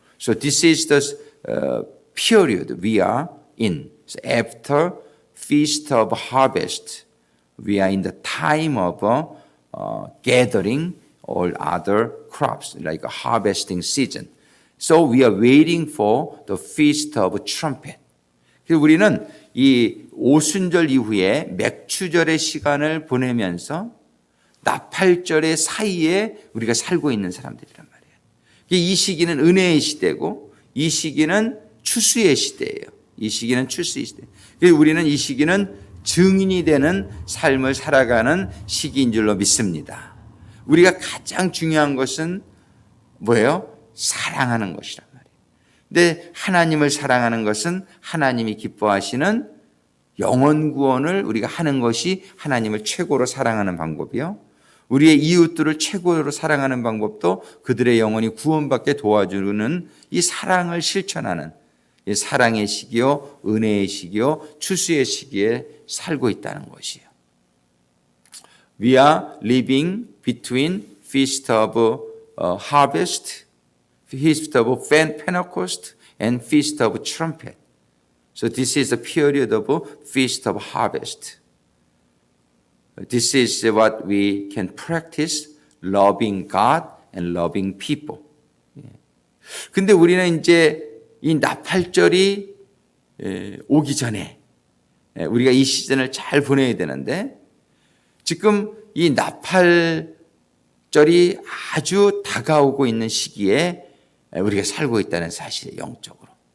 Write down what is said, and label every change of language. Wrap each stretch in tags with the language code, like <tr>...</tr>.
<en>So this is the period we are in. So after Feast of Harvest, we are in the time of gathering all other crops, like a harvesting season. So we are waiting for the Feast of Trumpet.</en> <ko>그래서 우리는 이 오순절 이후에 맥추절의 시간을 보내면서 나팔절의 사이에 우리가 살고 있는 사람들이란 말이에요. 이 시기는 은혜의 시대고 이 시기는 추수의 시대예요. 이 시기는 추수의 시대. 그래서 우리는 이 시기는 증인이 되는 삶을 살아가는 시기인 줄로 믿습니다. 우리가 가장 중요한 것은 뭐예요? 사랑하는 것이란 말이에요. 근데 하나님을 사랑하는 것은 하나님이 기뻐하시는 영혼 구원을 우리가 하는 것이 하나님을 최고로 사랑하는 방법이요. 우리의 이웃들을 최고로 사랑하는 방법도 그들의 영혼이 구원받게 도와주는 이 사랑을 실천하는 이 사랑의 시기요, 은혜의 시기요, 추수의 시기에 살고 있다는 것이에요.</ko> <en>We are living between Feast of Harvest, Feast of Pentecost, and Feast of Trumpet. So this is a period of Feast of Harvest. This is what we can practice loving God and loving people.</en> <ko>근데 우리는 이제 이 나팔절이 오기 전에 우리가 이 시즌을 잘 보내야 되는데 지금 이 나팔절이 아주 다가오고 있는 시기에 우리가 살고 있다는 사실이에요, 영적으로.</ko>